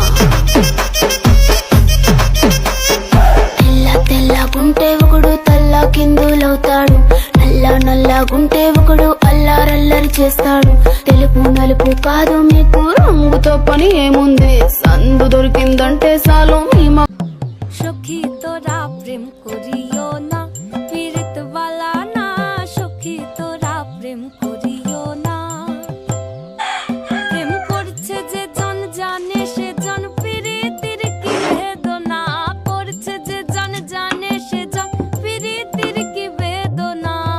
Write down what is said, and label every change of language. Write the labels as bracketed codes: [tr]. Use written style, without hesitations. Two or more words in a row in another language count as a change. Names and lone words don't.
[te] తెల్ల తెల్లగుంటే ఒకడు తల్ల కిందులవుతాడు, నల్ల నల్లగుంటే ఒకడు అల్లారల్లరి చేస్తాడు. తెలుపు నలుపు కాదు మీకు రంగుతో పని ఏముంది, సందు దొరికిందంటే చాలు మీ [bn] সখী তোরা প্রেম করিও না, পীড়িত বালা না, সখী তোরা প্রেম করিও না। প্রেম করছে যে জন জানে সে জন, পীড়িতির কি বেদনা করছে যে জন জানে সে জন, পীড়িতির কি বেদনা।